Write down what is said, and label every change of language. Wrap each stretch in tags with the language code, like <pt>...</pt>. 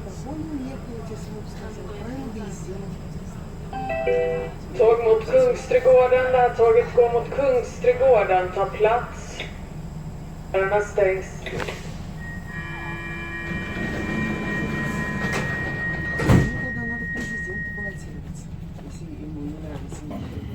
<ru>Он ехал, я сам сказал, правильно сделал.</ru> <sv>Tåg mot Kungsträdgården, det här tåget går mot Kungsträdgården, ta plats. Dörrarna stängs.</sv> <ru>Ну, тогда надо президенту баллотироваться, если ему не нравится никто.</ru>